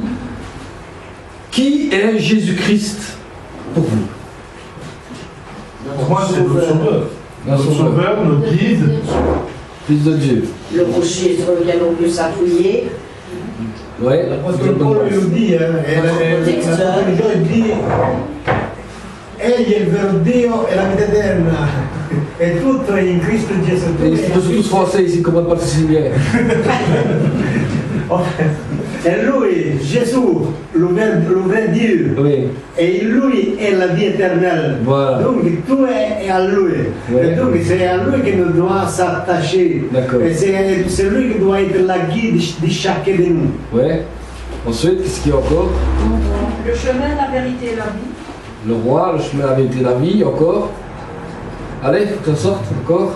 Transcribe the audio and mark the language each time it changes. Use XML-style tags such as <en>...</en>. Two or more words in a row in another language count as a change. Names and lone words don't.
<fr>Qui est Jésus-Christ pour vous ? Pour moi, c'est notre sauveur. Notre sauveur, notre guide. Fils de Dieu. Le rocher sur lequel on peut s'appuyer. Oui. Parce que Paul le dit, la religione dit,</fr> <it>egli è il vero Dio e la vita eterna, e tutto è in Cristo Gesù.</it> <fr>Et ils sont tous français ici, ils ne comprennent pas le sicilien.</fr> <it>E lui, Gesù, lo vrai Dio,</it> <fr>Oui.</fr> <it>e lui è la vita eterna.</it> <fr>Voilà. Donc tout est à lui. Oui. Et donc c'est à lui que nous devons s'attacher. D'accord. Et c'est lui qui doit être la guide de chacun de nous. Oui. Ensuite, qu'est-ce qu'il y a encore ? Le chemin, la vérité et la vie. Le roi, le chemin, la vérité, la vie, encore. Allez, faut que ça sorte, encore.</fr>